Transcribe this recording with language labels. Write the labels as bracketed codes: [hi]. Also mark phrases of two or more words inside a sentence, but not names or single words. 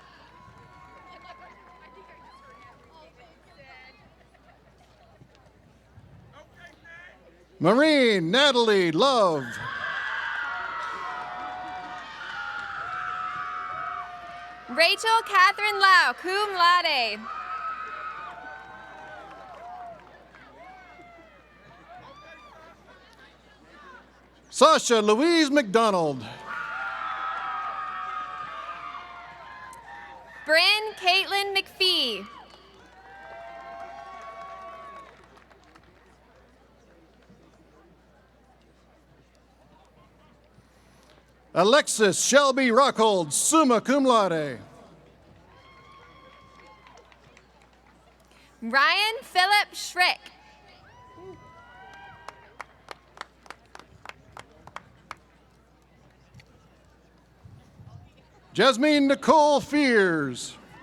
[en] Maureen Natalie Love. Rachel Catherine Lau, [la] cum laude. [en] Sasha Louise McDonald. Bryn Caitlin McPhee. Alexis Shelby Rockhold, [la] summa cum laude. [en] Ryan Philip Schrick. Jasmine Nicole Fears.